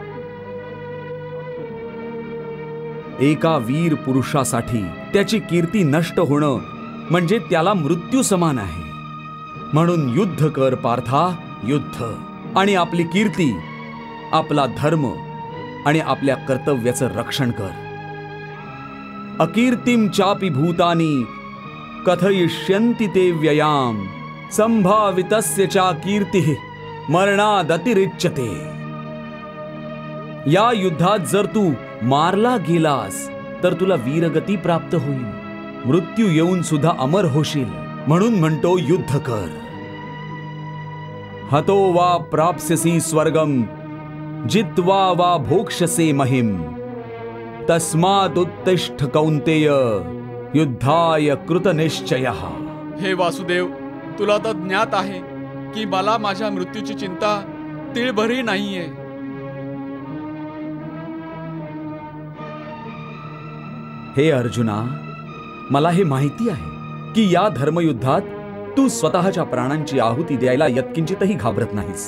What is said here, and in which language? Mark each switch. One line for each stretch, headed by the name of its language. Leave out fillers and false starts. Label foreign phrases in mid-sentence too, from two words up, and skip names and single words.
Marathi: एका वीर पुरुषासाठी त्याची कीर्ती नष्ट होणं म्हणजे त्याला मृत्यू समान आहे। म्हणून युद्ध कर पार्था, युद्ध, आणि आपली कीर्ती, आपला धर्म आणि आपल्या कर्तव्याचं रक्षण कर।
Sanskrit: अकीर्तिम चापि भूतानि कथयिष्यन्ति ते व्ययाम संभावितस्य चा कीर्तिः मरणादतिरिच्यते।
Marathi: या युद्धात जर तू मारला गेलास तर तुला वीरगती प्राप्त होईल, मृत्यू येऊन सुद्धा अमर होशील। म्हणून म्हणतो युद्ध कर।
Sanskrit: हतो वा प्राप्स्यसि स्वर्गम जित्वा वा भोक्ष्यसे महिम तस्मात् उत्तिष्ठ कौन्तेय युद्धाय कृतनिश्चयः.
Marathi: हे वासुदेव, तुला तर ज्ञात आहे की मला माझ्या मृत्यूची चिंता तिळभरही नाहीये. हे अर्जुना, मला हे माहिती आहे की या धर्मयुद्धात तू स्वतःच्या प्राणांची आहुती द्यायला यत्किंचितही घाबरत नाहीस.